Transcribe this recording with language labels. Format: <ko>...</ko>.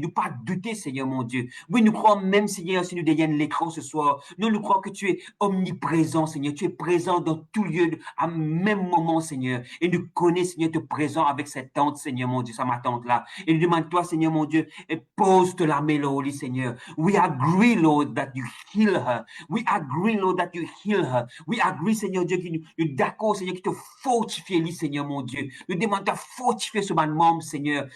<fr>Nous pas douter, Seigneur, mon Dieu. Oui, nous croyons même, Seigneur, si nous dégainons l'écran ce soir. Nous croyons que tu es omniprésent, Seigneur. Tu es présent dans tout lieu, à même moment, Seigneur. Et nous connaissons, Seigneur, te présent avec cette tante, Seigneur, mon Dieu, ça ma tante là. Et nous demandons, toi, Seigneur, mon Dieu, et pose-te la mélodie, Seigneur.</fr> <en>We agree, Lord, that you heal her. We agree, Lord, that you heal her. We agree,</en> <fr>Seigneur Dieu, nous d'accord, Seigneur, qui te fortifie, Seigneur, mon Dieu. Nous demandons de fortifier ce membre, Seigneur.</fr>